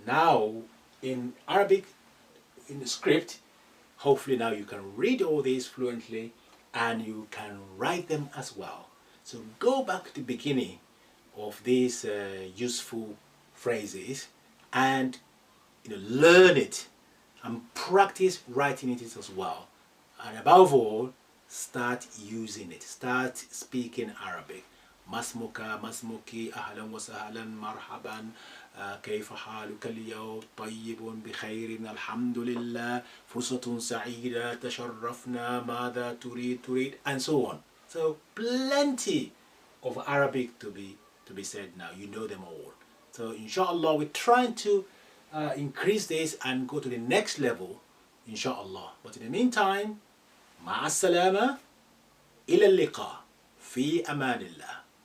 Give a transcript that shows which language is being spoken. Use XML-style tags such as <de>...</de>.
<en>Now in Arabic, in the script, hopefully now you can read all these fluently and you can write them as well. So go back to the beginning of these useful phrases and learn it and practice writing it as well. And above all, start using it. Start speaking Arabic.</en> <ar>مسمك مسمك أهلا وسهلا مرحبا كيف حالك اليوم طيب بخير الحمد لله فرصة سعيدة تشرفنا ماذا تريد</ar> <en>and so on. So plenty of Arabic to be said now. You know them all. So inshallah we're trying to increase this and go to the next level inshallah. But in the meantime</en> <ar>مع السلامة إلى اللقاء في أمان الله.</ar>